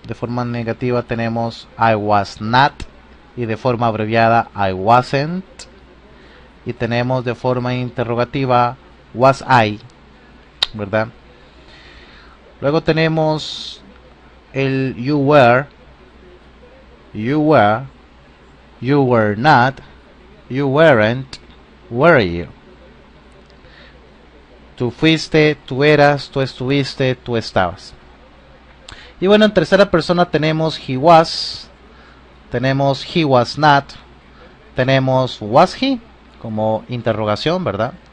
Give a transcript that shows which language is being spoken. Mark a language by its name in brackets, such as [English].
[Spanish] De forma negativa tenemos [English] I was not. [Spanish] Y de forma abreviada [English] I wasn't. [Spanish] Y tenemos de forma interrogativa [English] was I, [Spanish] ¿verdad? Luego tenemos el [English] you were, you were, you were not, you weren't, were you. [Spanish] Tú fuiste, tú eras, tú estuviste, tú estabas. Y bueno, en tercera persona tenemos [English] he was, [Spanish] tenemos [English] he was not, [Spanish] tenemos [English] was he [Spanish] como interrogación, ¿verdad?